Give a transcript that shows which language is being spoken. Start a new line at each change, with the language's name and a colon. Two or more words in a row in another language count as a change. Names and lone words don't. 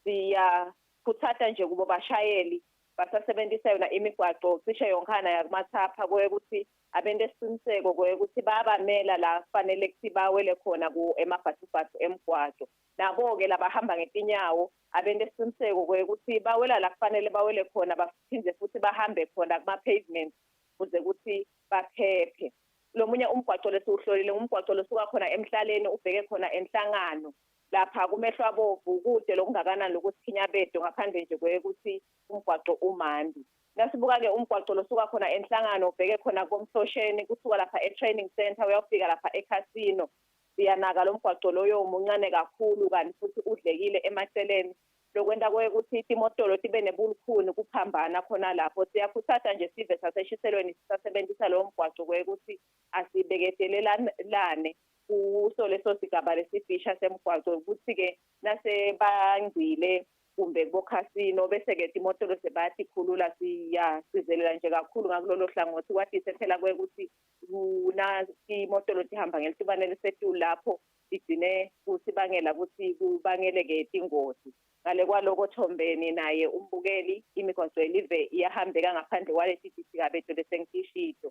Swati: siyakhuthaza nje kubo bashayeli basasebenzisa yona imigwaqo cishe yonkana yakumathapha kwekuthi abente isiqiniseko kwekuthi bayabamela la kufanele kuthi bawele khona emabhasibhasi emgwaqo. Nabo-ke labahamba ngetinyawo abente isiqiniseko kwekuthi bawela la kufanele bawele khona baphinde futhi bahambe khona kuma-pavement ukuze ukuthi baphephe. Lo munye umgwaqo lesiwuhlolile umgwaqo losuka khona emhlaleni ubheke khona enhlangano lapha kumehlo abovu kude lokungakanani lokuthi Kinyabedo ngaphandle nje kwekuthi umgwaqo umandi. Nasibuka-ke umgwaqo losuka khona enhlangano ubheke khona komhlosheni kusuka lapha e-training center uyafika lapha e-casino. Siyanaka lo mgwaqo loyo umuncane kakhulu kanti futhi udlekile emaceleni. Lokwenta kwekuthi imotolo tibe nebulukhuni kuphambana khona lapho siyakhuthaza nje sive saseshiselweni sisasebenzisa lo mgwaqo kwekuthi asibeketelelane kuso leso sigaba lesifisha semgwaqo ukuthi-ke nasebangcile kumbe bokhasino bese-ke imotolo sebathi khulula siyasizelela nje kakhulu ngakulolo hlangothi kwatise phela kwekuthi imotolo tihamba ngelitibane lesetulu lapho igcine kusibangela ukuthi kubangeleke ingozi. Ngale kwaloko Thombeni naye umbukeli imigwaqo elive iyahambeka ngaphandle kwalesi Kinyabedo lesengishito.